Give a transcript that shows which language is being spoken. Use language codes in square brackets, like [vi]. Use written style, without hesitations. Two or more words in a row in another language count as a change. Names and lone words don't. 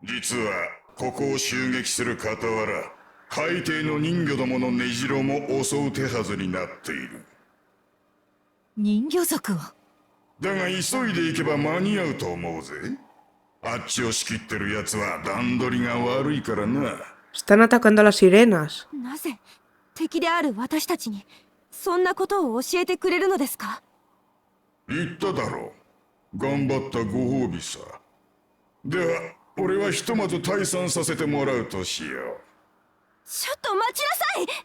[ja] 実は、ここを襲撃する傍ら、海底の人魚どもの根城も襲う手はずになっている。人魚族を。だが急いで行けば間に合うと思うぜ。あっちを仕切ってる奴は段取りが悪いからな。 [es] Están atacando a las sirenas. [ja] なぜ敵である私たちにそんなことを教えてくれるのですか？言っただろう。頑張ったご褒美さ。では、俺はひとまず退散させてもらうとしよう。ちょっと待ちなさい。